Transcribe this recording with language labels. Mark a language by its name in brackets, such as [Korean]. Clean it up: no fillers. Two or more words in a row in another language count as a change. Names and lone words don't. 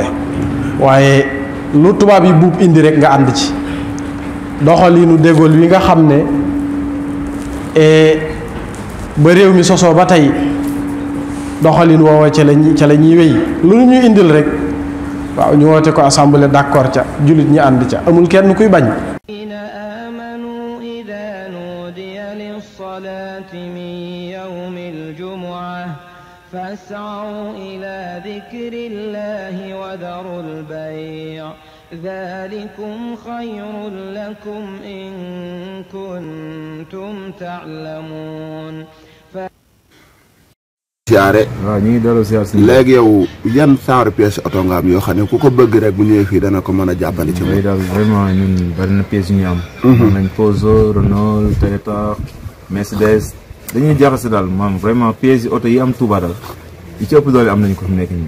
[Wolof] waaye lu tubaab yi buub indi rek nga ànd ci doxalinu déggoo wi nga xam ne ba réew mi sosoo ba tey doxalin woowa ca la ñuy wéy lu ñu indil rek waaw ñu woote ko [French] assemblée d'accord [Wolof] ca jullit ñi ànd ca amul kenn kuy bañ. [Arabic] آمنوا إذا نودي للصلاة من يوم الجمعة فاسعوا إلى ذكر الله وذروا البيع ذلكم خير لكم إن كنتم تعلمون. [Wolof] siyaare waaw ñu ngi delloo siyaar si léegi yow yan [French] genre pièce [Wolof] oto nga am yoo xam ne ku ko bëgg rek bu ñëwee fii dana ko mën a jàppale ci moom. daal vraiment ñun bari na pièces yu ñu am. am nañ Peugeot Renault Toyota Mercedes dañuy jaxase daal maam [French] vraiment pièces [Wolof] yi oto yi am Touba daal yi ci ëpp doole am nañ ko fi nekk nii.